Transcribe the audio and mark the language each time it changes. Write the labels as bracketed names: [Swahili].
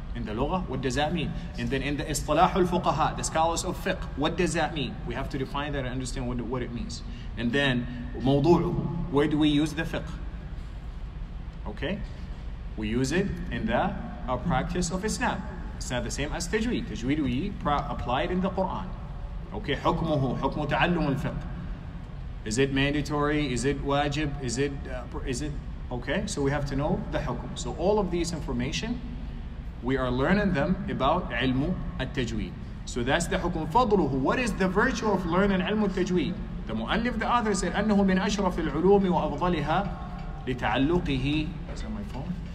[English] In the lugha, what does that mean? And then in the istilah al-fuqaha, the scholars of fiqh, what does that mean? We have to define that and understand what it means. And then, موضوعه, where do we use the fiqh? Okay? We use it in the practice of Islam. It's not the same as Tajweed. Tajweed we apply it in the Quran. [Arabic] Okay, حكمه, حكم تعلم الفقه. [English] Is it mandatory? Is it wajib? Is it, okay? So we have to know the hukum. So all of these information, we are learning them about علم التجويد. So that's the hukum. فضله, what is the virtue of learning علم التجويد? The mu'allif, the author said, [Arabic] أنه من أشرف العلوم وأفضلها لتعلقه, [English] is that my phone?